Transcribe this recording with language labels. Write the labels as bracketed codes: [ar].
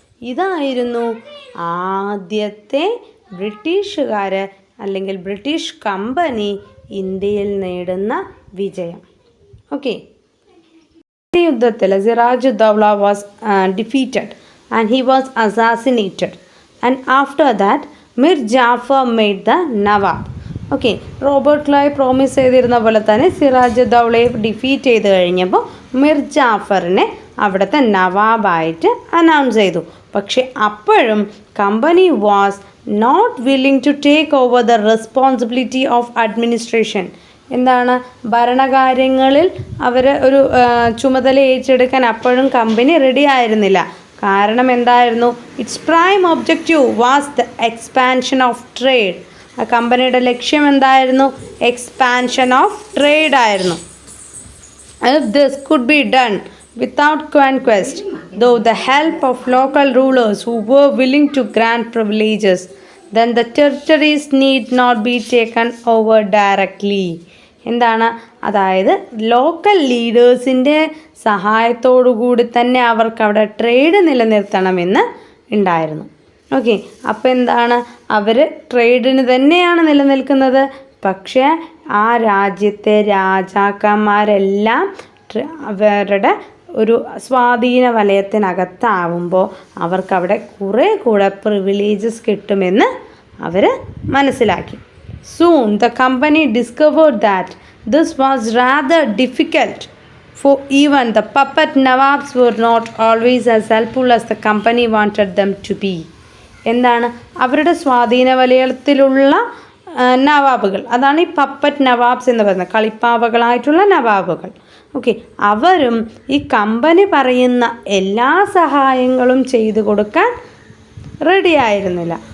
[ml] ഇതായിരുന്നു ആദ്യത്തെ ബ്രിട്ടീഷുകാർ അല്ലെങ്കിൽ ബ്രിട്ടീഷ് കമ്പനി ഇന്ത്യയിൽ നേടുന്ന വിജയം. [en] okay, [ml] ഈ യുദ്ധത്തിൽ [en] Siraj Uddaula was defeated and he was assassinated. And after that, Mir Jafar made the Nawab. [ml] Okay, Robert Clive promise ചെയ്തിരുന്ന പോലെ തന്നെ സിറാജ് ഉദ്ദൗളയെ ഡിഫീറ്റ് ചെയ്ത് കഴിഞ്ഞപ്പോൾ മിർ ജാഫറിനെ അവിടുത്തെ നവാബായിട്ട് അനൗൺസ് ചെയ്തു. പക്ഷെ അപ്പോഴും [en] Company was not willing to take over the responsibility of administration. [ml] എന്താണ്? ഭരണകാര്യങ്ങളിൽ അവർ ഒരു ചുമതല ഏറ്റെടുക്കാൻ അപ്പോഴും കമ്പനി റെഡി ആയിരുന്നില്ല. കാരണം എന്തായിരുന്നു? [en] Its prime objective was the expansion of trade. [ml] ആ കമ്പനിയുടെ ലക്ഷ്യം എന്തായിരുന്നു? എക്സ്പാൻഷൻ ഓഫ് ട്രേഡ് ആയിരുന്നു. [en] If this could be done without conquest, though the help of local rulers who were willing to grant privileges, then the territories need not be taken over directly. [ml] എന്താണ്? അതായത് local ലീഡേഴ്സിൻ്റെ സഹായത്തോടു കൂടി തന്നെ അവർക്ക് അവിടെ trade നിലനിർത്തണമെന്ന് ഉണ്ടായിരുന്നു. Okay, അപ്പോൾ എന്താണ്? അവർ ട്രേഡിന് തന്നെയാണ് നിലനിൽക്കുന്നത്. പക്ഷേ ആ രാജ്യത്തെ രാജാക്കന്മാരെല്ലാം അവരുടെ ഒരു സ്വാധീന വലയത്തിനകത്താവുമ്പോൾ അവർക്കവിടെ കുറേ കൂടെ പ്രിവിലേജസ് കിട്ടുമെന്ന് അവർ മനസ്സിലാക്കി. [en] Soon the company discovered that this was rather difficult, for even the puppet Nawabs were not always as helpful as the company wanted them to be. [ml] എന്താണ്? അവരുടെ സ്വാധീന വലയത്തിലുള്ള നവാബുകൾ, അതാണ് ഈ പപ്പറ്റ് നവാബ്സ് എന്ന് പറയുന്നത്, കളിപ്പാവകളായിട്ടുള്ള നവാബുകൾ. ഓക്കെ, അവരും ഈ കമ്പനി പറയുന്ന എല്ലാ സഹായങ്ങളും ചെയ്തു കൊടുക്കാൻ റെഡി ആയിരുന്നില്ല.